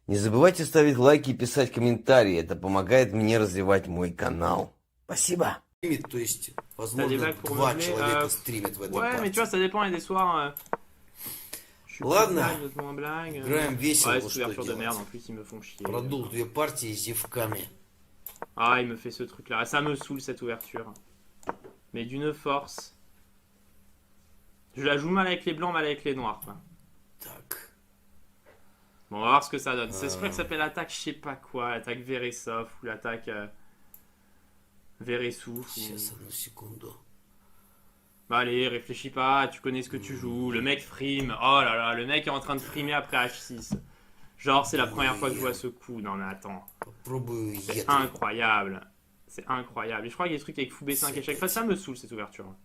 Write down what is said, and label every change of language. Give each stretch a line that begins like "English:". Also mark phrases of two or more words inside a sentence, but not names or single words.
Russian: Не забывайте ставить лайки и писать комментарии. Это помогает мне развивать мой канал. Спасибо. То есть,
French: T'as des
Russian: возможно,
French: blagues pour
Russian: два
French: meubler
Russian: человека стримят в этой
French: Ouais, mais tu vois,
Russian: партии.
French: ça dépend. Il y a des soirs. Je suis
Russian: Ладно,
French: plus blague, d'autres moins blague.
Russian: играем весело,
French: Ouais,
Russian: вот
French: cette
Russian: что
French: ouverture de merde,
Russian: делать.
French: en plus, ils me font chier.
Russian: Продул две партии с зевками.
French: Ah, il me fait ce truc-là. Ça me saoule, cette ouverture. Mais d'une force. Je la joue mal avec les blancs, mal avec les noirs, quoi.
Russian: Так.
French: Bon, on va voir ce que ça donne. C'est vrai que ça s'appelle l'attaque, je sais pas quoi. L'attaque Veresov ou l'attaque Veresouf.
Russian: Сейчас, одну секунду.
French: Bah allez, réfléchis pas, tu connais ce que tu joues. Le mec frime. Oh là là, le mec est en train de frimer après H6. Genre, c'est la première fois que je vois ce coup. Non, mais attends.
Russian: Попробую
French: C'est Ет. incroyable. C'est incroyable. Et je crois qu'il y a des trucs avec Fou B5 et chaque fois, ça me saoule cette ouverture.